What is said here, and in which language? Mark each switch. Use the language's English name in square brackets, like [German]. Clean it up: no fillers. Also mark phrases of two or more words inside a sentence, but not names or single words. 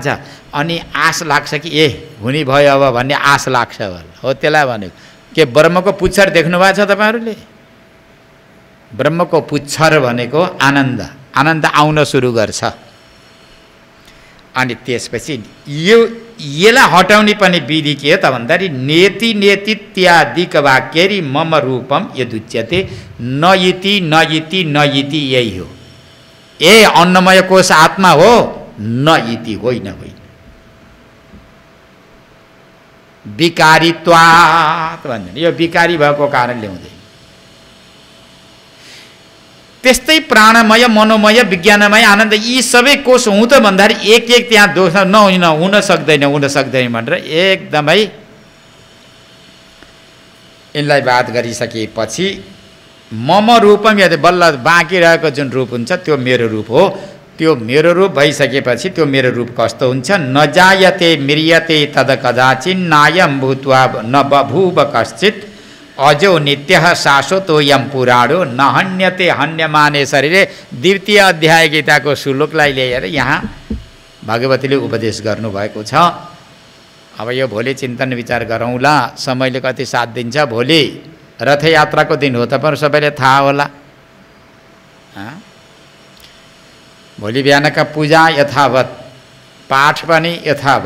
[Nepali] अनि आश लाग्छ कि ए हुने भयो अब भन्ने आश लाग्छ हो, त्यसलाई भनेको। के ब्रह्मको पुच्छर देख्नु भएको छ तपाईँहरूले? ब्रह्मको पुच्छर भनेको आनन्द, आनन्द आउन सुरु गर्छ। अनि त्यसपछि यसलाई हटाउने पनि विधि के हो त भन्दाखेरि [Sanskrit] नेति नेतित्यादिक वाक्यरी मम रूपम यदुच्यते न इति न इति न इति, [Nepali] यही हो। ए अन्नमय कोश आत्मा हो, [Sanskrit] न इति [Nepali] होइन होइन। विकारित्वात् भन्छ, यो विकारी भएको कारणले हुँदैन। त्यस्तै प्राणमय, मनोमय, विज्ञानमय, आनन्द, यी सबै कोष हुँ त भन्दाखेरि एक एक त्यहाँ दोष हुन सक्दैन भनेर एकदमै यिनलाई बात गरिसकेपछि [Sanskrit] मम रूपम यदि [Nepali] बल्ल बाँकी रहेको जुन रूप हुन्छ त्यो मेरो रूप हो। त्यो मेरो रूप भइसकेपछि त्यो मेरो रूप कस्तो हुन्छ? [Sanskrit] नजायते म्रियते तद कदाचिन् नायं भूत्वा न बभूव कश्चित् अजो नित्यः शाश्वतोऽयं पुराणो न हन्यते हन्यमाने शरीरे। [Nepali] द्वितीय अध्याय गीताको श्लोकलाई लिएर यहाँ भगवतीले उपदेश गर्नुभएको छ। अब यो भोलि चिन्तन विचार गरौँला, समयले कति साथ दिन्छ। भोलि रथयात्राको दिन हो, तपाईँहरू सबैले थाहा होला। भोलि बिहानका पूजा यथावत, पाठ पनि यथावत।